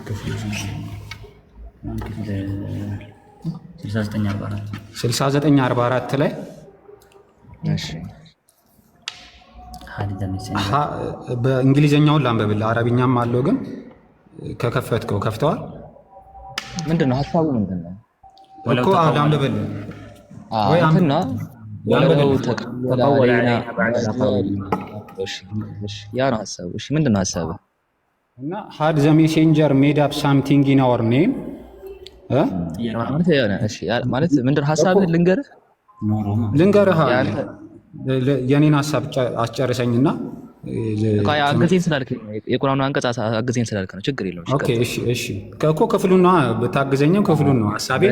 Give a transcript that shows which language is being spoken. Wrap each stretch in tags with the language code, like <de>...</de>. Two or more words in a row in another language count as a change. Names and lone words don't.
<am>6944 ላይ በእንግሊዝኛውን ላንበብልህ፣ አረብኛም አለው ግን ከከፈትከው ከፍተዋል። ምንድነው ሐሳቡ ምንድነው?</am> <ar>ወለው</ar> <am>እኮ ላንብብልህ ወይ እንትና ወለው ላንብብልህ።</am> <ar>ተቀወለ ተቀወለ አለይና علينا بعد الأقاويل</ar> <am>እሺ እሺ ያ ነው ሐሳቡ። እሺ ምንድነው ሐሳቡ? እና</am> <en>had the messenger made up something in our name</en> <am>ማለት የሆነ እሺ ማለት ምንድነው ሐሳብህ ልንገርህ ልንገርህ ያንተ የኔን ሐሳብ አስጨርሰኝና አገዜን ስላልክ የቁርአኑ አንቀጽ አገዜን ስላልክ ነው። ችግር የለውም። ኦኬ እሺ እሺ እኮ ክፍሉን ነው ብታግዘኝም ክፍሉን ነው ሐሳቤን</am>